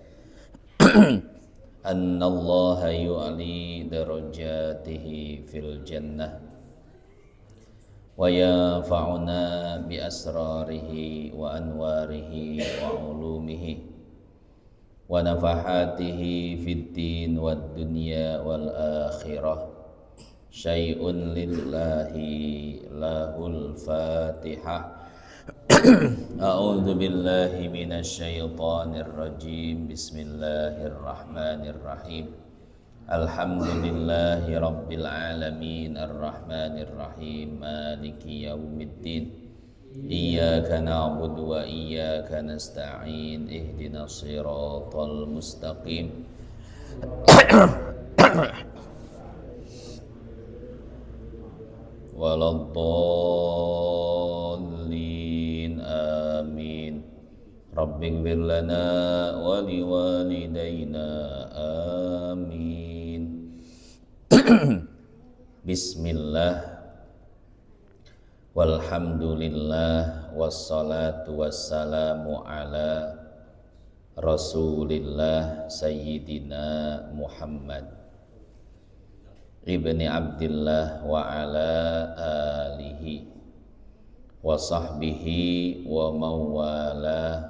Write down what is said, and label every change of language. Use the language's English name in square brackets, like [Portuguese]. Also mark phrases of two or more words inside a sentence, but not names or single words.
[Arabic] أن الله يعلي درجاته في الجنة وينفعنا بأسراره وأنواره وعلومه ونفحاته في الدين والدنيا والآخرة. شيء لله له الفاتحة. أعوذ بالله من الشيطان الرجيم. بسم الله الرحمن الرحيم الحمد لله رب العالمين الرحمن الرحيم مالك يوم الدين. إياك نعبد وإياك نستعين اهدنا الصراط المستقيم. ولا الضالين آمين. رب اغفر لنا ولوالدينا آمين. بسم الله والحمد لله والصلاة والسلام على رسول الله سيدنا محمد بن عبد الله وعلى آله وصحبه وموالاه.